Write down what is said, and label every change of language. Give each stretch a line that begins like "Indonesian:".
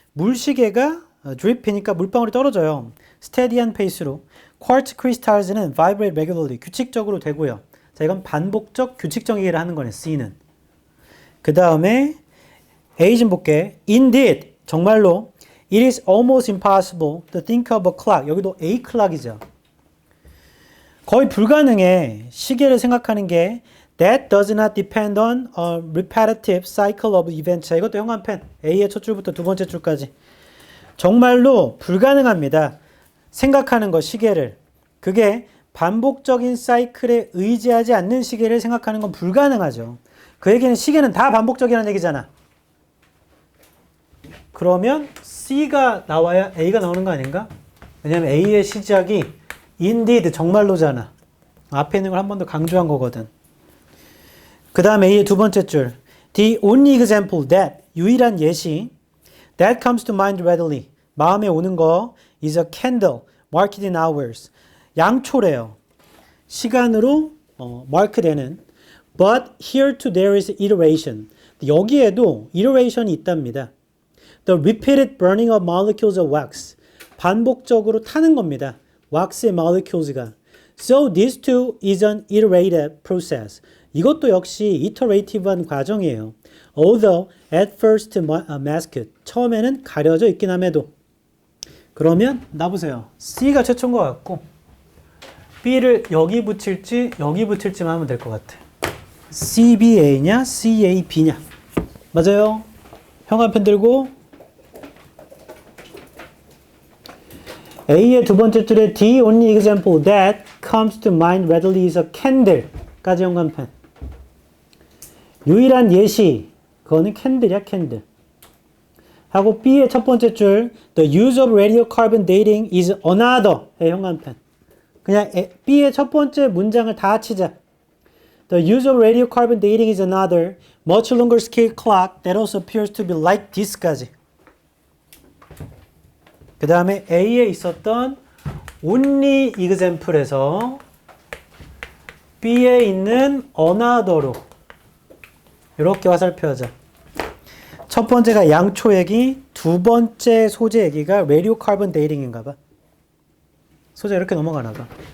Korean: 물시계가
English: drip
Korean: 이니까 물방울이 떨어져요.
English: steady
Korean: 한 페이스로.
English: quartz crystals는 vibrate regularly.
Korean: 규칙적으로 되고요. 자, 이건 반복적, 규칙적 얘기를 하는 거네, C는. 그 다음에 A 좀 볼게.
English: Indeed,
Korean: 정말로
English: it is almost impossible to think of a clock.
Korean: 여기도 A clock이죠. 거의 불가능해. 시계를 생각하는 게
English: that does not depend on a repetitive cycle of events.
Korean: 자, 이것도 형광펜. A의 첫 줄부터 두 번째 줄까지. 정말로 불가능합니다. 생각하는 거, 시계를. 그게 반복적인 사이클에 의지하지 않는 시계를 생각하는 건 불가능하죠. 그 얘기는 시계는 다 반복적이라는 얘기잖아. 그러면 C가 나와야 A가 나오는 거 아닌가? 왜냐면 A의 시작이
English: indeed,
Korean: 정말로잖아. 앞에 있는 걸 한 번 더 강조한 거거든. 그 다음 A의 두 번째 줄.
English: The only example that,
Korean: 유일한 예시,
English: that comes to mind readily,
Korean: 마음에 오는 거,
English: is a candle, marked in hours.
Korean: 양초래요. 시간으로 마크되는.
English: But here too there is iteration.
Korean: 여기에도 iteration이 있답니다.
English: The repeated burning of molecules of wax.
Korean: 반복적으로 타는 겁니다. 왁스의
English: molecules가. So this too is an iterative process.
Korean: 이것도 역시 이터레이티브한 과정이에요.
English: Although at first masked.
Korean: 처음에는 가려져 있긴 함에도. 그러면 나보세요. C가 최초인 것 같고 B를 여기 붙일지 여기 붙일지만 하면 될 것 같아. CBA냐 CAB냐. 맞아요. 형광펜 들고 A의 두 번째 줄에
English: The only example that comes to mind readily is a candle
Korean: 까지 형광펜. 유일한 예시 그거는 캔들이야 캔들. 하고 B의 첫 번째 줄
English: The use of radiocarbon dating is another
Korean: 의 형광펜. 그냥 B의 첫 번째 문장을 다 치자.
English: The use of radiocarbon dating is another much longer scale clock that also appears to be like this까지.
Korean: 그 다음에 A에 있었던 only example에서 B에 있는 another로 이렇게 화살표하자. 첫 번째가 양초 얘기, 두 번째 소재 얘기가 radiocarbon dating인가 봐. 소재 이렇게 넘어가나 봐.